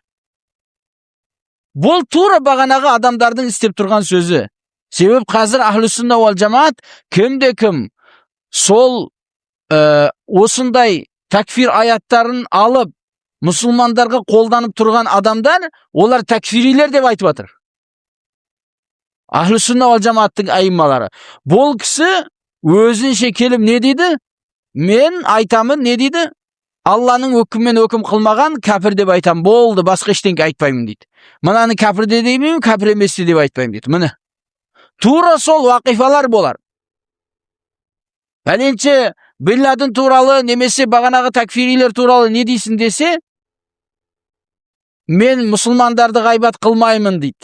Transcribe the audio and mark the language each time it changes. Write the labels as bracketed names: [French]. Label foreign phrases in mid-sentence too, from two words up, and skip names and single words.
[Kazakh] Бұл тура бағанағы адамдардың істеп тұрған сөзі. Себеп қазір [Arabic] أهل السنة والجماعة [Kazakh] кімде кім сол осындай такфир аяттарын алып мұсылмандарға қолданып тұрған адамдар, олар такфирилер деп айтып жатыр. [Arabic] أهل السنة وال [Kazakh] Jamaаттың айыммалары. Бұл кісі Өзінше келіп не дейді? Мен айтамын, не дейді? Алланың өкімімен өкім қылмаған кәпір деп айтам, болды, басқа ештеңе айтпаймын дейді. Мынаны кәпір де демеймін, кәпір емес деп айтпаймын дейді. Міне. Тура сол уақифалар болар. Пәленше Бин Ладен туралы немесе бағанағы такфирилер туралы не дейсің десе, мен мұсылмандарды ғайбат қылмаймын дейді.